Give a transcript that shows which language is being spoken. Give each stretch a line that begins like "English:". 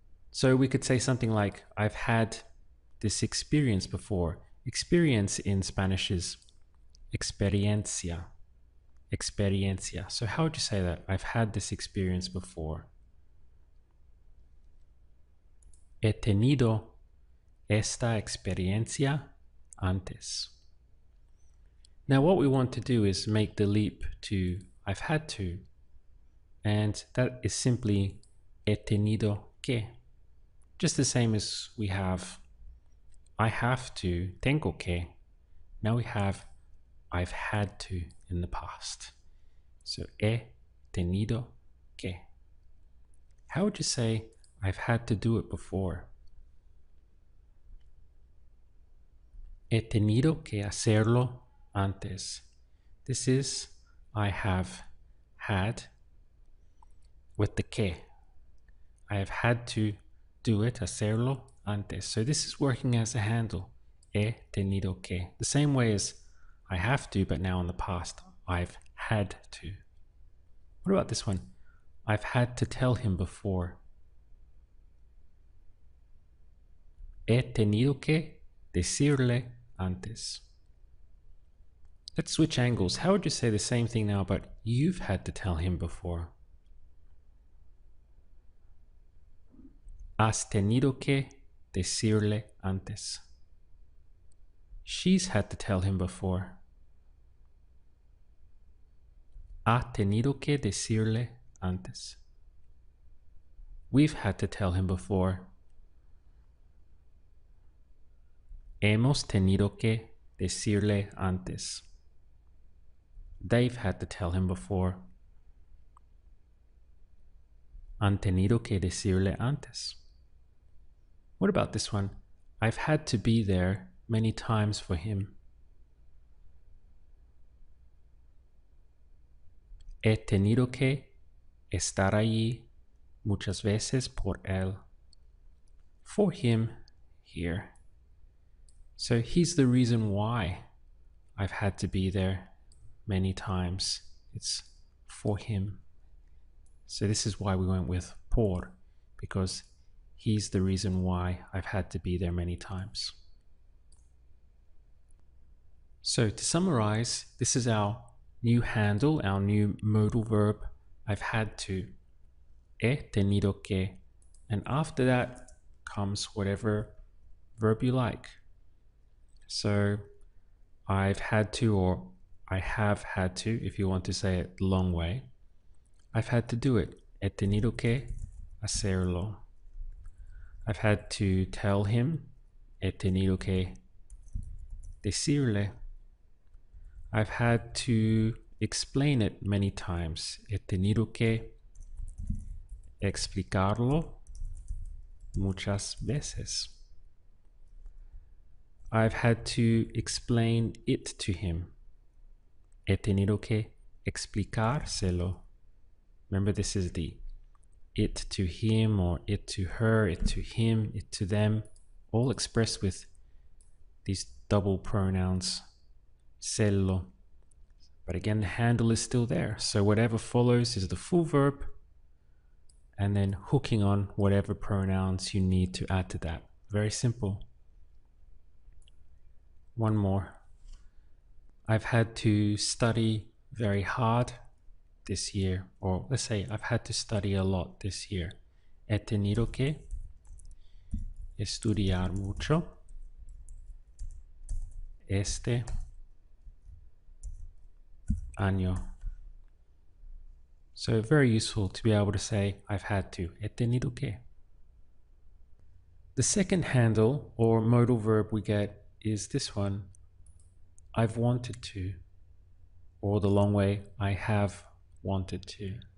English: So we could say something like, I've had this experience before. Experience in Spanish is experiencia. Experiencia. So how would you say that? I've had this experience before.
Spanish: He tenido esta experiencia antes.
English: Now what we want to do is make the leap to I've had to, and that is simply
Spanish: he tenido que.
English: Just the same as we have I have to,
Spanish: tengo que.
English: Now we have I've had to in the past. So
Spanish: he tenido que.
English: How would you say I've had to do it before?
Spanish: He tenido que hacerlo antes.
English: This is I have had with the que. I have had to do it,
Spanish: hacerlo antes.
English: So this is working as a handle.
Spanish: He tenido que.
English: The same way as I have to, but now in the past. I've had to. What about this one? I've had to tell him before.
Spanish: He tenido que decirle antes.
English: Let's switch angles. How would you say the same thing now, but you've had to tell him before?
Spanish: Has tenido que decirle antes.
English: She's had to tell him before.
Spanish: Ha tenido que decirle antes.
English: We've had to tell him before.
Spanish: Hemos tenido que decirle antes.
English: They've had to tell him before.
Spanish: Han tenido que decirle antes.
English: What about this one? I've had to be there many times for him.
Spanish: He tenido que estar allí muchas veces por él.
English: For him here. So he's the reason why I've had to be there many times. It's for him. So this is why we went with por, because he's the reason why I've had to be there many times. So to summarize, this is our new handle, our new modal verb, I've had to.
Spanish: He tenido que.
English: And after that comes whatever verb you like. So I've had to, or I have had to, if you want to say it the long way. I've had to do it.
Spanish: He tenido que hacerlo.
English: I've had to tell him.
Spanish: He tenido que decirle.
English: I've had to explain it many times.
Spanish: He tenido que explicarlo muchas veces.
English: I've had to explain it to him.
Spanish: He tenido que explicárselo.
English: Remember, this is the it to him, or it to her, it to him, it to them, all expressed with these double pronouns, sello. But again, the handle is still there. So whatever follows is the full verb, and then hooking on whatever pronouns you need to add to that. Very simple. One more. I've had to study very hard this year, or let's say I've had to study a lot this year.
Spanish: He tenido que estudiar mucho este año.
English: So very useful to be able to say I've had to.
Spanish: He tenido que.
English: The second handle or modal verb we get is this one, I've wanted to, or the long way, I have wanted to.